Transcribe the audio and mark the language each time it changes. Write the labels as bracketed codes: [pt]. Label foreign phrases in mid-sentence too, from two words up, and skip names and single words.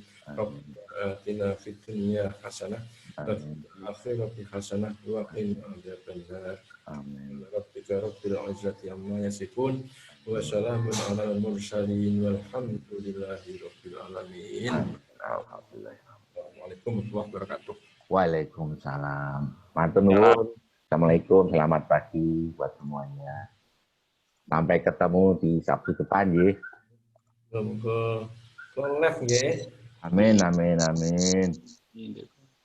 [ar] ربنا آتنا في الدنيا حسنة وفي الآخرة حسنة وقنا عذاب النار. Amin. ربك رب العزة عما يصفون وسلام على المرسلين والحمد لله رب العالمين. Alhamdulillah. السلام عليكم ورحمة الله وبركاته. Waalaikumsalam. [jv] Matur nuwun. [id] Assalamualaikum, selamat pagi buat semuanya. Sampai ketemu di Sabtu depan nggih. Semoga live nggih. Amin.